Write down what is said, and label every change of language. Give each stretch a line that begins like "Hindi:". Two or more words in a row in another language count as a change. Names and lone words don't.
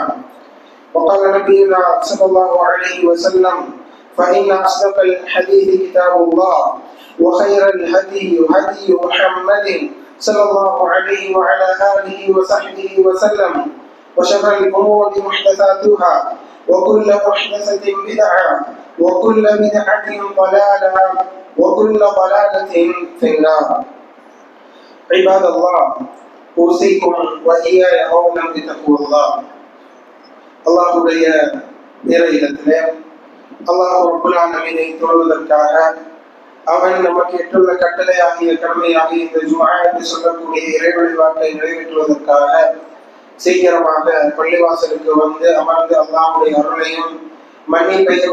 Arabic: وقال نبينا صلى الله عليه وسلم: فإن أصدق الحديث كتاب الله وخير الهدي هدي محمد صلى الله عليه وعلى آله وصحبه وسلم وشر الأمور محدثاتها وكل محدثة بدعة وكل بدعة ضلالة وكل ضلالة في النار. عباد الله، أوصيكم وإياي أولا بتقوى الله.
Tamil: அல்லாஹ்வுடைய இறையிலத்திலே அல்லாஹ்
Arabic: رب العالمين
Tamil: தொழுவதற்காக அவன் நமக்கு இட்டுள்ள கட்டளை ஆகிய கடமையாகிய இந்த ஜும்ஆ என்று சொல்லக்கூடிய இறை வழிபாட்டை நிறைவேற்றுவதற்காக சீக்கிரமாக பள்ளிவாசலுக்கு வந்து அமர்ந்து அல்லாஹ்வுடைய அருளையும் மன்னிப்பையும்